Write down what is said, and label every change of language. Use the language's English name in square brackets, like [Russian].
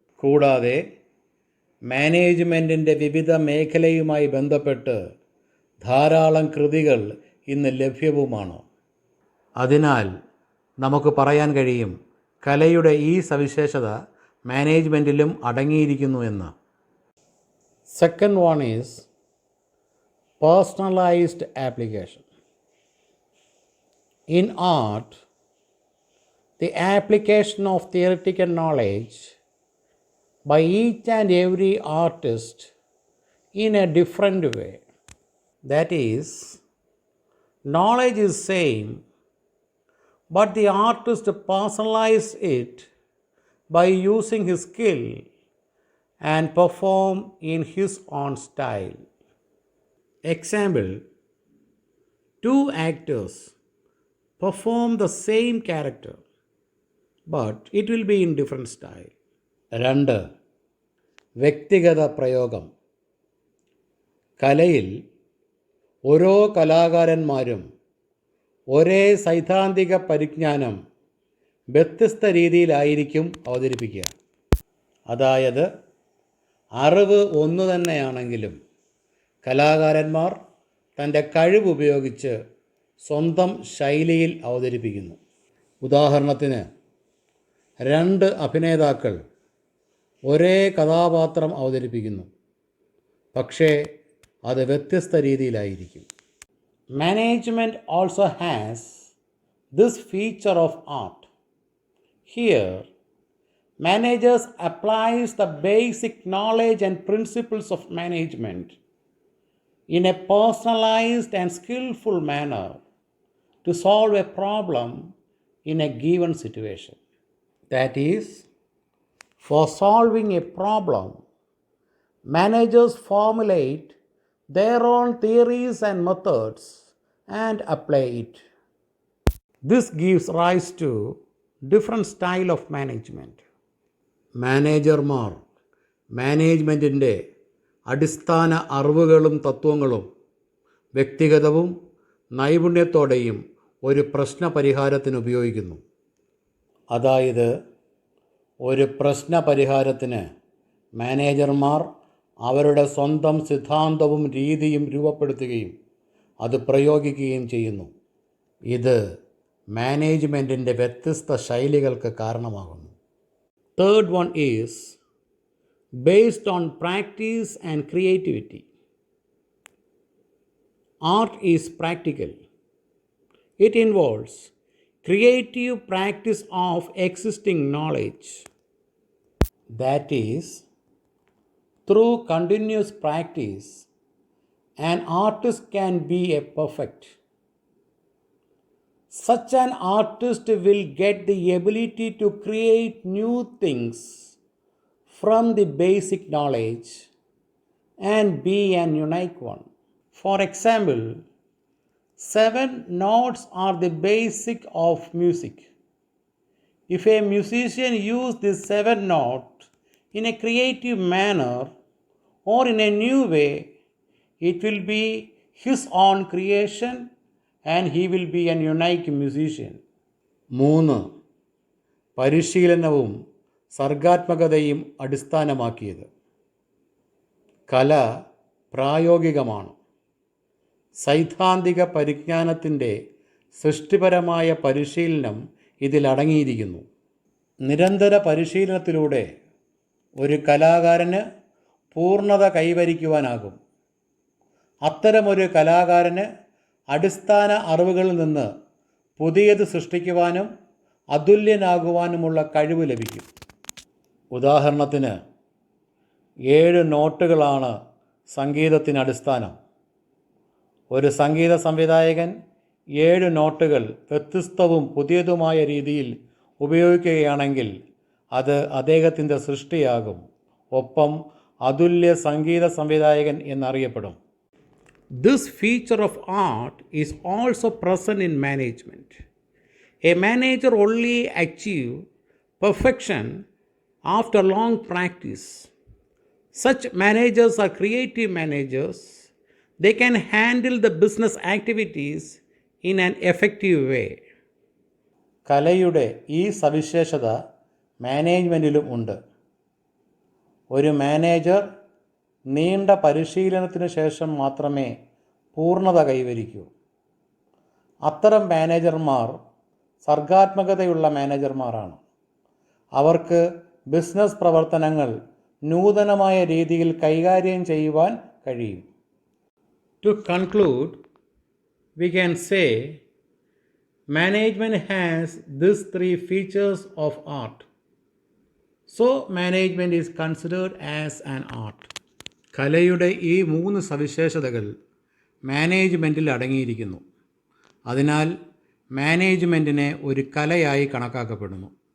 [Malayalam] കൂടാതെ മാനേജ്മെൻറ്റിൻ്റെ വിവിധ മേഖലയുമായി ബന്ധപ്പെട്ട് ധാരാളം കൃതികൾ ഇന്ന് ലഭ്യവുമാണ്. അതിനാൽ നമുക്ക് പറയാൻ കഴിയും കലയുടെ ഈ സവിശേഷത മാനേജ്മെൻറ്റിലും അടങ്ങിയിരിക്കുന്നു എന്ന്. [English] Second one is personalized application. In art, the application of theoretical knowledge by each and every artist in a different way. That is, knowledge is same, but the artist personalizes it by using his skill and perform in his own style. Example, 2 actors perform the same character, but it will be in different style. [Malayalam] 2. വ്യക്തിഗത പ്രയോഗം. കലയിൽ ഓരോ കലാകാരന്മാരും ഒരേ സൈദ്ധാന്തിക പരിജ്ഞാനം വ്യത്യസ്ത രീതിയിലായിരിക്കും അവതരിപ്പിക്കുക. അതായത് അറിവ് ഒന്നു തന്നെയാണെങ്കിലും കലാകാരന്മാർ തൻ്റെ കഴിവുപയോഗിച്ച് സ്വന്തം ശൈലിയിൽ അവതരിപ്പിക്കുന്നു. ഉദാഹരണത്തിന് 2 അഭിനേതാക്കൾ ഒരേ കഥാപാത്രം അവതരിപ്പിക്കുന്നു, പക്ഷേ അത് വ്യത്യസ്ത രീതിയിലായിരിക്കും. [English] Management also has this feature of art. Here, managers applies the basic knowledge and principles of management in a personalized and skillful manner to solve a problem in a given situation. That is, for solving a problem, managers formulate their own theories and methods and apply it. This gives rise to different style of management. [Malayalam] മാനേജർമാർ മാനേജ്മെൻറ്റിൻ്റെ അടിസ്ഥാന അറിവുകളും തത്വങ്ങളും വ്യക്തിഗതവും നൈപുണ്യത്തോടെയും ഒരു പ്രശ്ന പരിഹാരത്തിന് ഉപയോഗിക്കുന്നു. അതായത് ഒരു പ്രശ്ന പരിഹാരത്തിന് മാനേജർമാർ അവരുടെ സ്വന്തം സിദ്ധാന്തവും രീതിയും രൂപപ്പെടുത്തുകയും അത് പ്രയോഗിക്കുകയും ചെയ്യുന്നു. ഇത് മാനേജ്മെൻറ്റിൻ്റെ വ്യത്യസ്ത ശൈലികൾക്ക് കാരണമാകുന്നു. [English] Third one is based on practice and creativity. Art is practical. It involves creative practice of existing knowledge. That is, through continuous practice, an artist can be a perfect. Such an artist will get the ability to create new things from the basic knowledge and be an unique one. For example, 7 notes are the basic of music. If a musician uses these 7 notes in a creative manner or in a new way, it will be his own creation and he will be an unique musician. [Malayalam] 3. പരിശീലനവും സർഗാത്മകതയും അടിസ്ഥാനമാക്കിയത്. കല പ്രായോഗികമാണ്. സൈദ്ധാന്തിക പരിജ്ഞാനത്തിൻ്റെ സൃഷ്ടിപരമായ പരിശീലനം ഇതിലടങ്ങിയിരിക്കുന്നു. നിരന്തര പരിശീലനത്തിലൂടെ ഒരു കലാകാരന് പൂർണ്ണത കൈവരിക്കുവാനാകും. അത്തരമൊരു കലാകാരന് അടിസ്ഥാന അറിവുകളിൽ നിന്ന് പുതിയത് സൃഷ്ടിക്കുവാനും അതുല്യനാകുവാനുമുള്ള കഴിവ് ലഭിക്കും. ഉദാഹരണത്തിന് 7 നോട്ടുകളാണ് സംഗീതത്തിന് അടിസ്ഥാനം. ഒരു സംഗീത സംവിധായകൻ 7 നോട്ടുകൾ വ്യത്യസ്തവും പുതിയതുമായ രീതിയിൽ ഉപയോഗിക്കുകയാണെങ്കിൽ അത് അദ്ദേഹത്തിൻ്റെ സൃഷ്ടിയാകും. ഒപ്പം അതുല്യ സംഗീത സംവിധായകൻ എന്നറിയപ്പെടും. [English] This feature of art is also present in management. A manager only achieves perfection after long practice. Such managers are creative managers. They can handle the business activities in an effective way. [Malayalam] കലയുടെ ഈ സവിശേഷത മാനേജ്മെൻറ്റിലും ഉണ്ട്. ഒരു manager നീണ്ട പരിശീലനത്തിന് ശേഷം മാത്രമേ പൂർണ്ണത കൈവരിക്കൂ. അത്തരം മാനേജർമാർ സർഗാത്മകതയുള്ള മാനേജർമാരാണ്. അവർക്ക് ബിസിനസ് പ്രവർത്തനങ്ങൾ നൂതനമായ രീതിയിൽ കൈകാര്യം ചെയ്യുവാൻ കഴിയും. [English] To conclude, we can say management has these 3 features of art. So management is considered as an art. [Malayalam] കലയുടെ ഈ 3 സവിശേഷതകൾ മാനേജ്മെൻറ്റിൽ അടങ്ങിയിരിക്കുന്നു. അതിനാൽ മാനേജ്മെൻറ്റിനെ ഒരു കലയായി കണക്കാക്കപ്പെടുന്നു.